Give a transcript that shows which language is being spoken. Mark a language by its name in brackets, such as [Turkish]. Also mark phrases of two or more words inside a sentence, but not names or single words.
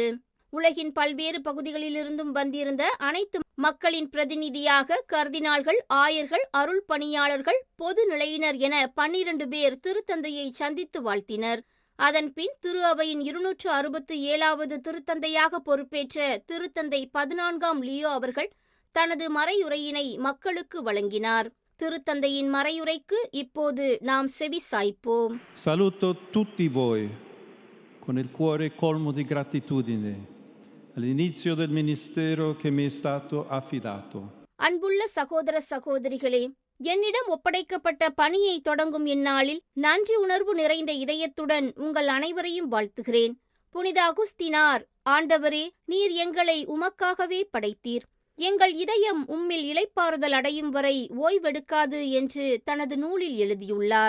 [Tamil] உலகின் பல்வேறு பகுதிகளிலிருந்தும் வந்திருந்த அனைத்து மக்களின் பிரதிநிதியாக கர்தினால்கள், ஆயர்கள், அருள் பணியாளர்கள், பொது நிலையினர் என 12 பேர் திருத்தந்தையை சந்தித்து வாழ்த்தினர். அதன்பின் திரு அவையின் 267வது திருத்தந்தையாக பொறுப்பேற்ற திருத்தந்தை 14ஆம் லியோ அவர்கள் தனது மறையுரையினை மக்களுக்கு வழங்கினார். திருத்தந்தையின் மறையுரைக்கு இப்போது நாம் செவி சாய்ப்போம். [Italian] Saluto tutti voi con il cuore colmo di gratitudine all'inizio del ministero che mi è stato affidato. [Tamil] அன்புள்ள சகோதர சகோதரிகளே, என்னிடம் ஒப்படைக்கப்பட்ட பணியை தொடங்கும் இந்நாளில் நன்றி உணர்வு நிறைந்த இதயத்துடன் உங்கள் அனைவரையும் வாழ்த்துகிறேன். புனித அகுஸ்தினார், ஆண்டவரே, நீர் எங்களை உமக்காகவே படைத்தீர். எங்கள் இதயம் உம்மில் இளைப்பாறுதல் அடையும் வரை ஓய்வெடுக்காது என்று தனது நூலில் எழுதியுள்ளார்.